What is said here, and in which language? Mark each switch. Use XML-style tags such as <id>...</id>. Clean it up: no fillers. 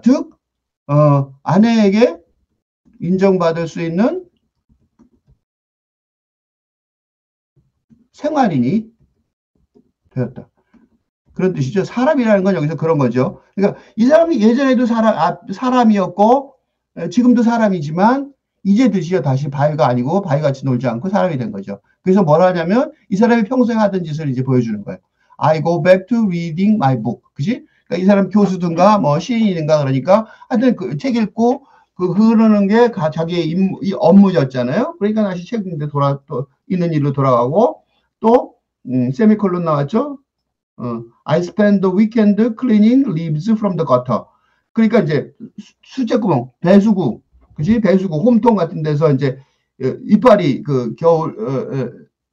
<ko>즉 아내에게 인정받을 수 있는 생활인이 되었다. 그런 뜻이죠. 사람이라는 건 여기서 그런 거죠. 그러니까 이 사람이 예전에도 사람이었고 지금도 사람이지만 이제 드디어 다시 바위가 아니고 바위같이 놀지 않고 사람이 된 거죠. 그래서 뭐라 하냐면 이 사람이 평소에 하던 짓을 이제 보여주는 거예요.</ko> <en>I go back to reading my book.</en> <ko>그지? 그러니까 이 사람 교수든가 뭐 시인이든가 그러니까 하여튼 그 책 읽고 그러는 게 자기의 이 업무였잖아요. 그러니까 다시 책 있는 일로 돌아가고 또 세미콜론 나왔죠.</ko> <en>I spend the weekend cleaning leaves from the gutter.</en> <ko>그러니까 이제 수제구멍, 배수구, 그지? 배수구, 홈통 같은 데서 이제 이파리 그 겨울</ko>